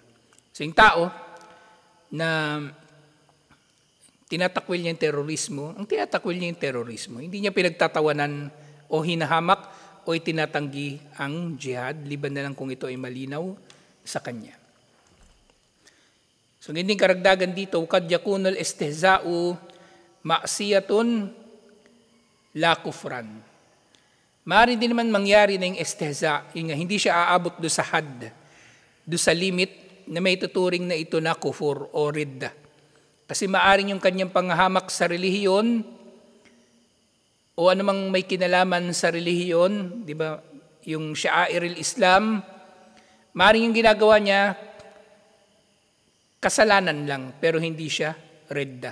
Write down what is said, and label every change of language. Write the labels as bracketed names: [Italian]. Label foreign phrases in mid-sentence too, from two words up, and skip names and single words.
[Filipino] So yung tao na tinatakwil niya yung terorismo, ang tinatakwil niya yung terorismo, hindi niya pinagtatawanan o hinahamak o itinatanggi ang jihad, liban na lang kung ito ay malinaw sa kanya. So hindi karagdagan dito, [Arabic] قد يكون الاستهزاء معصية لا كفرا. [Filipino] Maaari din naman mangyari na yung istihza, hindi siya aabot do sa had, do sa limit na may tuturing na ito na kufur o ridda. Kasi maaring yung kanyang panghahamak sa relihiyon o anumang may kinalaman sa relihiyon, di ba? Yung [Arabic] شعائر الإسلام, [Filipino] maaring yung ginagawa niya kasalanan lang pero hindi siya ridda.